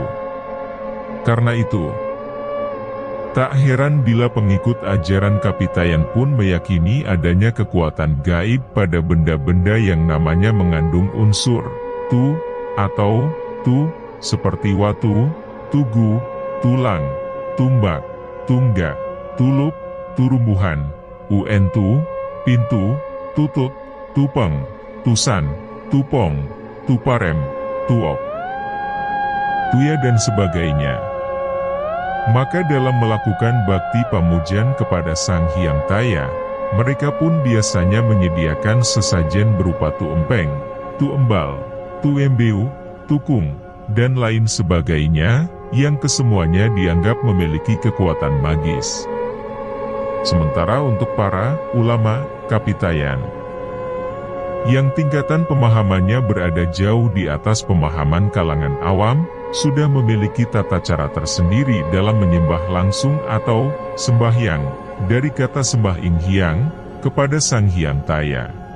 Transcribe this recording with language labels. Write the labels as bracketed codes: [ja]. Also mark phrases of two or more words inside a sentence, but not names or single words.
[id] Karena itu, tak heran bila pengikut ajaran Kapitayan pun meyakini adanya kekuatan gaib pada benda-benda yang namanya mengandung unsur Tu atau Tu, seperti watu, tugu, tulang, tumbak, tunggak, tulup, turumbuhan, uentu, pintu, tutut, tupeng, tusan, tupong, tuparem, tuok, tuya dan sebagainya. Maka dalam melakukan bakti pamujan kepada Sang Hyang Taya, mereka pun biasanya menyediakan sesajen berupa tu empeng, tu embal, tu embeu, tukung, dan lain sebagainya, yang kesemuanya dianggap memiliki kekuatan magis. Sementara untuk para ulama Kapitayan, yang tingkatan pemahamannya berada jauh di atas pemahaman kalangan awam, sudah memiliki tata cara tersendiri dalam menyembah langsung atau sembahyang, dari kata [jv] sembah ing hyang, [id] kepada Sang Hyang Taya.